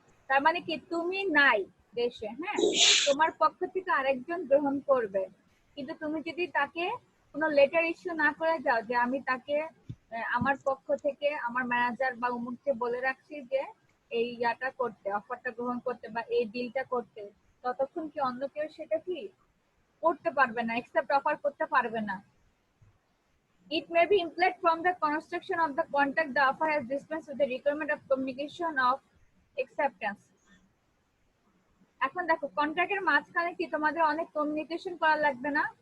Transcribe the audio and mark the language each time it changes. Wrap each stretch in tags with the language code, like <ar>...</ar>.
<bn>তার মানে কি তুমি নাই দেশে, হ্যাঁ, তোমার পক্ষ থেকে আরেকজন গ্রহণ করবে, কিন্তু তুমি যদি তাকে কোনো লেটার ইস্যু না করে যাও যে আমি তাকে আমার পক্ষ থেকে আমার ম্যানেজার বা অমুককে বলে রাখছি যে এই ইয়াটা করতে, অফারটা গ্রহণ করতে বা এই ডিলটা করতে, ততক্ষণ কি অন্য কেউ সেটা কি করতে পারবে না,</bn> <en>accept offer</en> <bn>করতে পারবে না।</bn> <en>It may be implied from the construction of the contract the offer has dispensed with the requirement of communication of acceptance.</en> <bn>এখন দেখো কন্ট্রাক্টের মাঝখানে কি তোমাদের অনেক কমিউনিকেশন করা লাগবে না?</bn>